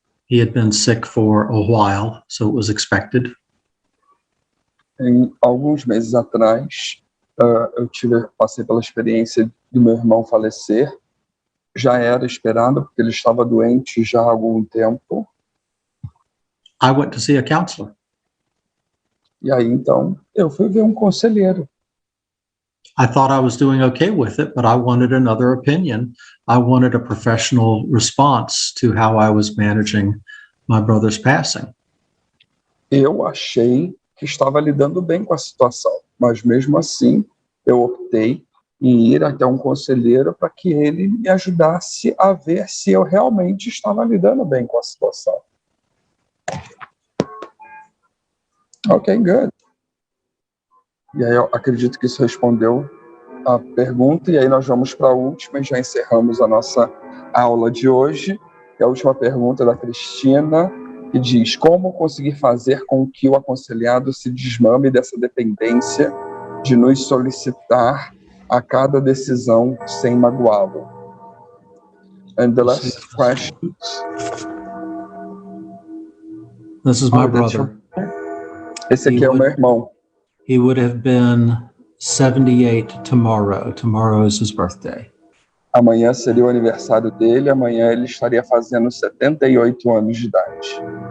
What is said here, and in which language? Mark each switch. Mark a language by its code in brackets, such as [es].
[en] He had been sick for a while, so it was expected. [pt] Em alguns meses atrás, passei pela experiência do meu irmão falecer. Já era esperado, porque ele estava doente já há algum tempo. [en] I went to see a counselor. [pt] E aí, então, eu fui ver um conselheiro. [en] I thought I was doing okay with it, but I wanted another opinion. I wanted a professional response to how I was managing my brother's passing. [pt] Eu achei que estava lidando bem com a situação, mas mesmo assim, eu optei em ir até um conselheiro para que ele me ajudasse a ver se eu realmente estava lidando bem com a situação. [en] Ok, good. [pt] E aí eu acredito que isso respondeu a pergunta, e aí nós vamos para a última e já encerramos a nossa aula de hoje. E a última pergunta é da Cristina, que diz, como conseguir fazer com que o aconselhado se desmame dessa dependência de nos solicitar a cada decisão sem magoá-lo? [en] And the last question. This is my brother. [pt] Esse aqui é o meu irmão. [en] He would have been 78 tomorrow. Tomorrow is his birthday. [pt] Amanhã seria o aniversário dele, amanhã ele estaria fazendo 78 anos de idade.